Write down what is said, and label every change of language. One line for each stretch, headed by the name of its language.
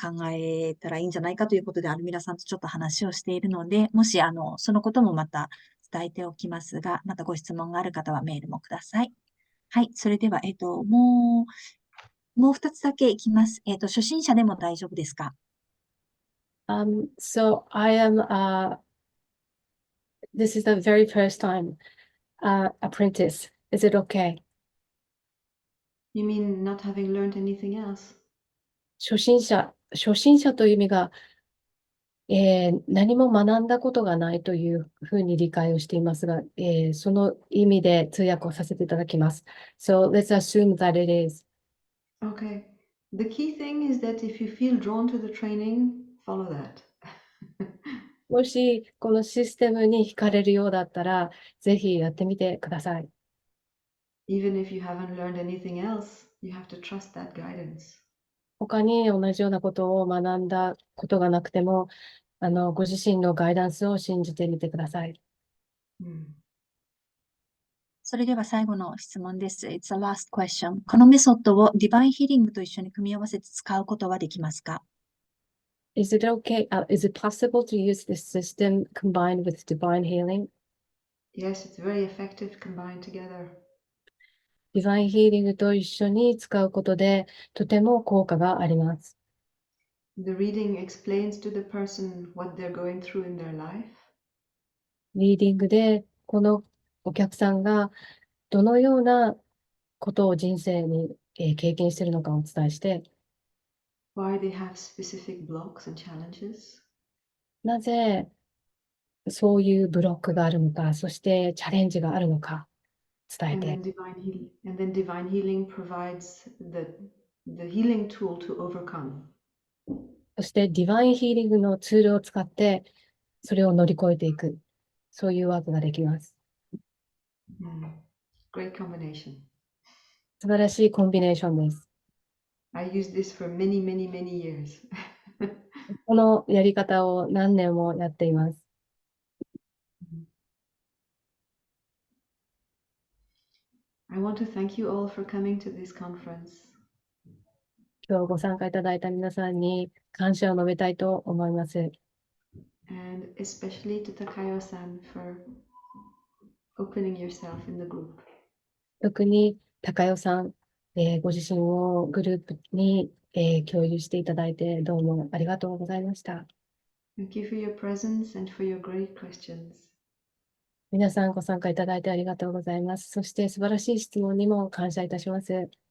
Japanese: えたらいいんじゃないかということで、アルミラさんとちょっと話をしているので、もし、そのこともまた伝えておきますが、またご質問がある方はメールもください。はい、それでは、もう2つだけいきます。初心者でも大丈夫ですか？
English: So I am, this is the very first time, apprentice. Is it okay? You mean not having learned anything else?
Japanese: 初心者という意味が、何も学んだことがないというふうに理解をしていますが、その意味で通訳をさせていただきます。
English: So let's assume that it is. Okay. The key thing is that if you feel drawn to the training, follow that.
Japanese: もしこのシステムに惹かれるようだったら、ぜひやってみてください。
English: Even if you haven't learned anything else, you have to trust that guidance.
Japanese: 他に同じようなことを学んだことがなくても、ご自身のガイダンスを信じてみてください。それでは最後の質問です。
English: It's the last question.
Japanese: このメソッドをディバインヒーリングと一緒に組み合わせて使うことはできますか？
English: Is it okay? Is it possible to use this system combined with divine healing? Yes, it's very effective combined together.
Japanese: ディバインヒーリングと一緒に使うことで、とても効果があります。
English: The reading explains to the person what they're going through in their life.
Japanese: リーディングで、このお客さんがどのようなことを人生に、経験しているのかをお伝えして、
English: Why they have specific blocks and challenges.
Japanese: なぜそういうブロックがあるのか、そしてチャレンジがあるのか伝え
English: And
Japanese: て、
English: then divine healing provides the healing tool to overcome.
Japanese: そしてディバインヒーリングのツールを使ってそれを乗り越えていく、そういうワークができます。
English: Great combination.
Japanese: 素晴らしいコンビネーションです。
English: I used this for many, many, many years.
Japanese: このやり方を何年もやっています。
English: I want to thank you all for coming to this conference.
Japanese: 今日ご参加いただいた皆さんに感謝を述べたいと思います。
English: And especially to Takayo-san for opening yourself in the group.
Japanese: 特に高代さん、ご自身をグループに、共有していただいてどうもありがとうございました。
English: Thank you for your presence and for your great questions.
Japanese: 皆さんご参加いただいてありがとうございます。そして素晴らしい質問にも感謝いたします。